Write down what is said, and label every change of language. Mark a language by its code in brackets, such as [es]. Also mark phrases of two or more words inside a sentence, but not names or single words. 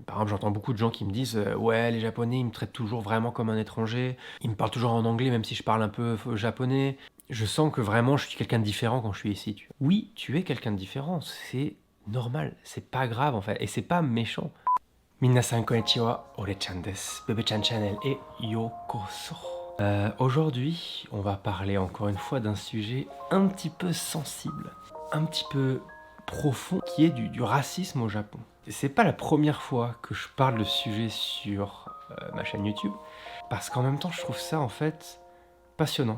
[fr] Par exemple, j'entends beaucoup de gens qui me disent ouais, les Japonais, ils me traitent toujours vraiment comme un étranger. Ils me parlent toujours en anglais, même si je parle un peu japonais. Je sens que vraiment, je suis quelqu'un de différent quand je suis ici. Oui, tu es quelqu'un de différent. C'est normal. C'est pas grave, en fait. Et c'est pas méchant. [ja] 皆さんこんにちは、Ore-chanです. Bebe-chan Channel et yokoso. [fr] Aujourd'hui, on va parler encore une fois d'un sujet un petit peu sensible, un petit peu profond, qui est du racisme au Japon. C'est pas la première fois que je parle de ce sujet sur ma chaîne YouTube, parce qu'en même temps, je trouve ça en fait passionnant.